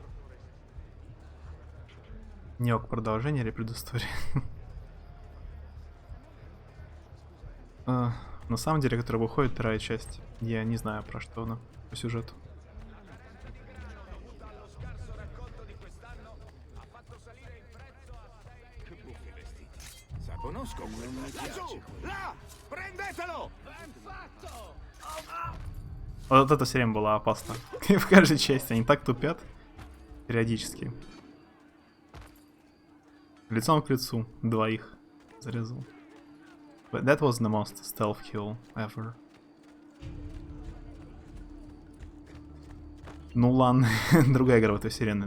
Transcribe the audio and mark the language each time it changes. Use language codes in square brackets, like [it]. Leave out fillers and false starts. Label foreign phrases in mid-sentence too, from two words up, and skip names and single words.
[ru] Ниок, продолжение или предыстория? На самом деле, которая выходит, вторая часть. Я не знаю, про что она по сюжету. [it] Conosco quello, non mi piace. Là! Prendetelo! Ben fatto! [ru] Вот эта серия была опасна. В каждой части они так тупят. Периодически. Лицом к лицу. Двоих зарезал. [en] But that was the most stealth kill ever. [ru] Нулан. Другая игра в этой вселенной.